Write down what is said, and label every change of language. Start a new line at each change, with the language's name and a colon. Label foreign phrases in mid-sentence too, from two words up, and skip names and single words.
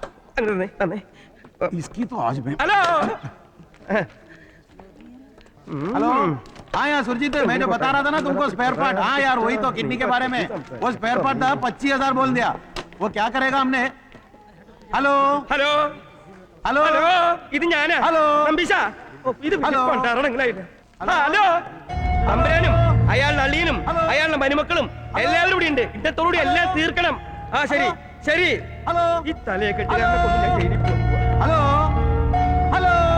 Hindi: इसकी तो आज में हेलो हेलो हाँ यार सुरजीत मैं जो बता रहा था ना तुमको स्पेयर पार्ट। हाँ यार वही तो किडनी के बारे में वो स्पेयर पार्ट था 25,000 बोल दिया। वो क्या करेगा हमने? हेलो हेलो हेलो
Malayalam: ഇത് ഞാനാ ഹലോ നമ്പീശ. ഇത് കൊണ്ടാറണെങ്കിലായിട്ട് ഹലോ അമ്പരാനും അയാളുടെ അളിയനും അയാളുടെ മരുമക്കളും എല്ലാവരും കൂടി ഉണ്ട്. ഇന്നത്തോടുകൂടി എല്ലാം തീർക്കണം. ആ ശരി ശരി. ഹലോ ഈ തലയെ കെട്ടി ഞാൻ ജയിലിൽ പോകും. ഹലോ ഹലോ